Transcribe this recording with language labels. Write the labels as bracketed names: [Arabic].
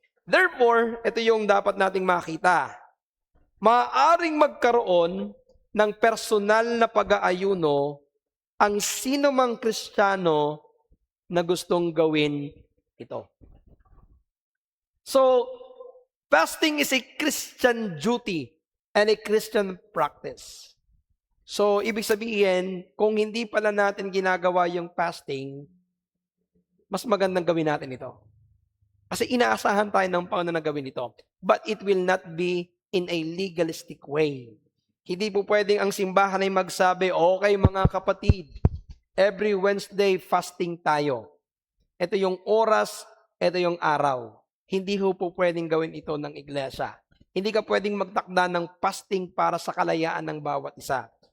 [Filipino] Therefore, ito yung dapat nating makita. Maaaring magkaroon ng personal na pag-aayuno ang sino mang Kristiyano na gustong gawin ito. [English] So, fasting is a Christian duty and a Christian practice. [Filipino] So, ibig sabihin, kung hindi pala natin ginagawa yung fasting, mas magandang gawin natin ito. Kasi inaasahan tayo ng Panginoon na gawin ito. [English] But it will not be in a legalistic way. [Filipino] Hindi po pwedeng ang simbahan ay magsabi, okay mga kapatid, every Wednesday fasting tayo. Ito yung oras, ito yung araw. Hindi po pwedeng gawin ito ng iglesia. Hindi ka pwedeng magtakda ng fasting para sa kalayaan ng bawat isa.